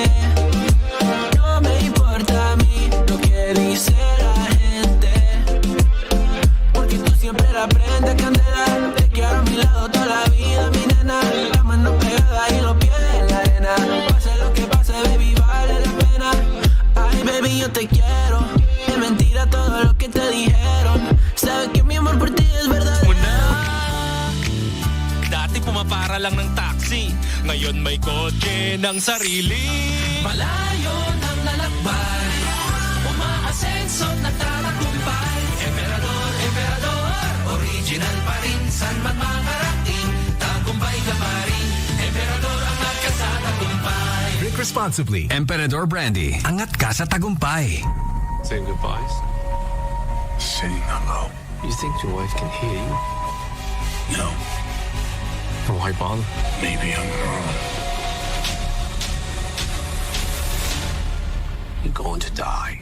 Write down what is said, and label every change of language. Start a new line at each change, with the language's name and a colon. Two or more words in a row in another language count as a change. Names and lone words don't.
Spanish: No me importa a mí lo que dice la gente, porque tú siempre la prendes candela. Te quiero a mi lado toda la vida, mi nena. La mano pegada y los pies en la arena. Pase lo que pase, baby, vale la pena. Ay, baby, yo te quiero. Es mentira todo lo que te dijeron. Sabes que mi amor por ti es verdadero.
Filipino: Dati pumapara lang ng taxi, ngayon may kotse ng sarili. Malayo nang lalakbay, umaasenso nagtatagumpay. Emperador, emperador, original pa rin. San man makarating, tagumpay ka pa rin. Emperador ang nagkasatagumpay.
English: Drink responsibly.
Filipino: Emperador Brandy. Angat ka sa tagumpay.
English: Saying goodbyes? Saying hello. You think your wife can hear you? No. Then why bother? Maybe I'm wrong. You're going to die.